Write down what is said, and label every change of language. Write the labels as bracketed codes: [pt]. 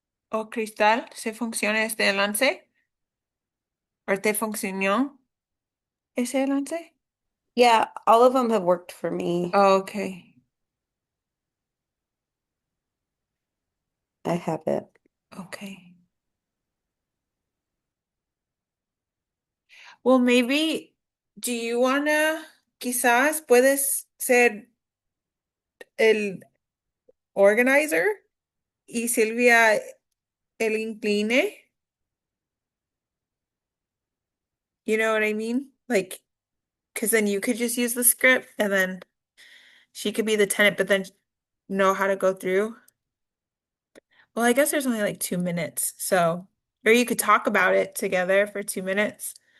[es] ¿O Cristal, se funciona este enlace? ¿O te funcionó ese enlace? [en] Yeah, all of them have worked for me. Ok, I have it. ok. Well, maybe, do you wanna, [es] quizás puedes ser el organizer y Silvia el incline? [en] You know what I mean? Like, because then you could just use the script and then she could be the tenant, but then know how to go through. Well, I guess there's only like 2 minutes, so, or you could talk about it together for 2 minutes.